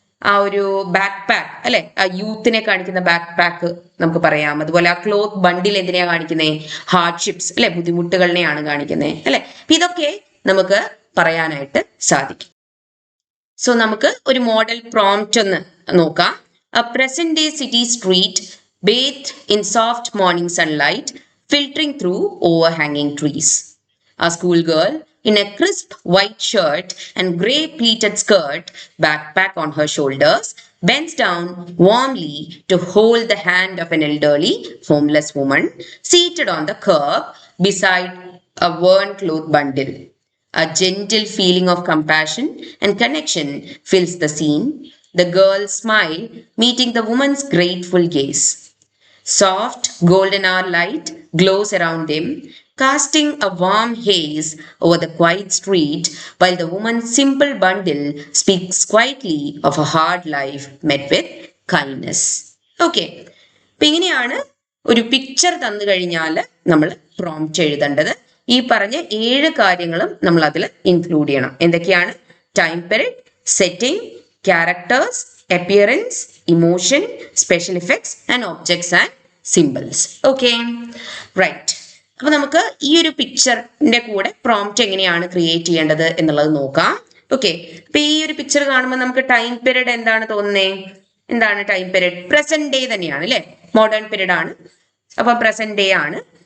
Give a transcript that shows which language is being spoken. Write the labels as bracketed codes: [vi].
[ml] ആ ഒരു back pack അല്ലെ, ആ യൂത്തിനെ കാണിക്കുന്ന ബാക്ക് പാക്ക് നമുക്ക് പറയാം. അതുപോലെ ആ ക്ലോത്ത് ബണ്ടിൽ എന്തിനെയാ കാണിക്കുന്നത്? ഹാർഡ്ഷിപ്സ് അല്ലെ, ബുദ്ധിമുട്ടുകളിനെയാണ് കാണിക്കുന്നത് അല്ലെ. ഇതൊക്കെ നമുക്ക് പറയാനായിട്ട് സാധിക്കും. സോ നമുക്ക് ഒരു മോഡൽ പ്രോംപ്റ്റ് ഒന്ന് നോക്കാം. [en] A present day city street bathed in soft morning sunlight filtering through overhanging trees. A schoolgirl in a crisp white shirt and grey pleated skirt, backpack on her shoulders, bends down warmly to hold the hand of an elderly homeless woman seated on the curb beside a worn cloth bundle. A gentle feeling of compassion and connection fills the scene, the girl's smile meeting the woman's grateful gaze. Soft golden hour light glows around him, casting a warm haze over the quiet street, while the woman's simple bundle speaks quietly of a hard life met with kindness. Okay. [ml] അപ്പൊ ഇങ്ങനെയാണ് ഒരു picture തന്നു കഴിഞ്ഞാൽ നമ്മൾ prompt എഴുതേണ്ടത്. ഈ പറഞ്ഞ 7 കാര്യങ്ങളും നമ്മൾ അതിൽ ഇൻക്ലൂഡ് ചെയ്യണം. എന്തൊക്കെയാണ്? [en] Time period, setting, characters, appearance, emotion, special effects and objects and symbols. Okay, right. [ml] അപ്പൊ നമുക്ക് ഈ ഒരു പിക്ചറിന്റെ കൂടെ പ്രോംപ്റ്റ് എങ്ങനെയാണ് ക്രിയേറ്റ് ചെയ്യേണ്ടത് എന്നുള്ളത് നോക്കാം. ഓക്കെ, അപ്പൊ ഈ ഒരു പിക്ചർ കാണുമ്പോൾ നമുക്ക് ടൈം പീരീഡ് എന്താണ് തോന്നുന്നേ? എന്താണ് ടൈം പീരീഡ്? പ്രസന്റ് ഡേ തന്നെയാണ് അല്ലെ, മോഡേൺ പീരീഡ് ആണ്. അപ്പൊ പ്രസന്റ് ഡേ ആണ്.